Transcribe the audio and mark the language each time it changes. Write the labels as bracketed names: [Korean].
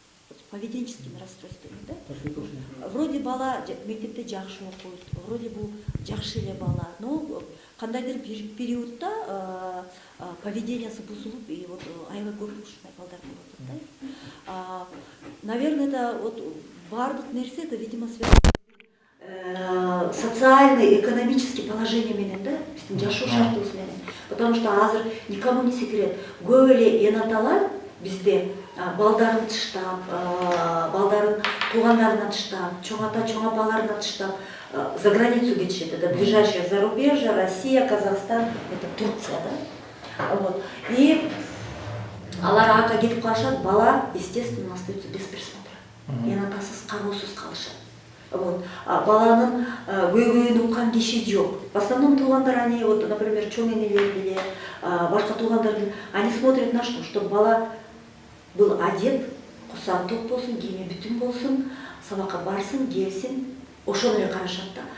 [Russian] С поведенческими расстройствами да. [Kyrgyz] Вроде бала мектепте жакшы окуйт, вроде бул жакшы эле бала, но кандайдыр бир периодта поведениясы бузулуп, и вот аябай көп ушундай балдар болуп атат да. [Russian] Наверное, это вот бардык нерсе, это, видимо, связано социальный, экономический положение менен да, [Kyrgyz] биздин жашоо шартыбыз менен. Потому что азыр [Russian] никому не секрет, [Kyrgyz] көп эле энаталар бизде балдарын тыштап, балдарын туугандарына тыштап, чоң ата, чоң апаларына тыштап [Russian] за границу [Kyrgyz] кетишет. [Russian] Это ближайшее зарубежье, Россия, Казахстан, это Турция, да. Вот. [Kyrgyz] И алар ака кетип калышат, бала, естественно, [Russian] остается без присмотра. [Kyrgyz] Энатасыз, кароосуз калышат. Вот. Баланын көйгөйүн уккан киши жок. В основном туугандар, они, вот, например, чоң энелер деле, башка туугандар, [Russian] они смотрят на что? [Kyrgyz] Чтобы бала [Russian] был одет, [Kyrgyz] курсагы ток болсун, кийими бүтүн болсун, сабакка барсын, келсин, ошону эле карашат да.